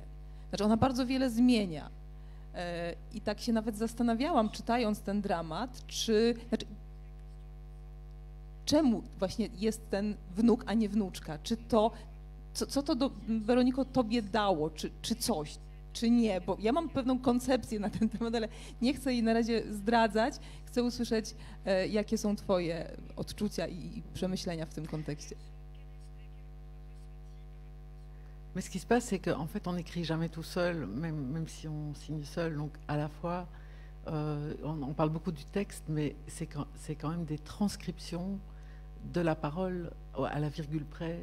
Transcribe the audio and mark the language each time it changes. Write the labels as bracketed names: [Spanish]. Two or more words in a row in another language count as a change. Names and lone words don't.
[Polish] Znaczy ona bardzo wiele zmienia. I tak się nawet zastanawiałam, czytając ten dramat, czemu właśnie jest ten wnuk, a nie wnuczka? Czy to, co to, Weroniko, tobie dało, czy coś? Czy nie, bo ja mam pewną koncepcję na ten temat, ale nie chcę jej na razie zdradzać. Chcę usłyszeć, jakie są twoje odczucia i przemyślenia w tym kontekście. [French] Mais ce qui se passe, c'est qu'en fait, on n'écrit jamais tout seul, même si on signe seul. Donc, à la fois, on parle beaucoup du texte, mais c'est quand même des transcriptions de la parole à la virgule près.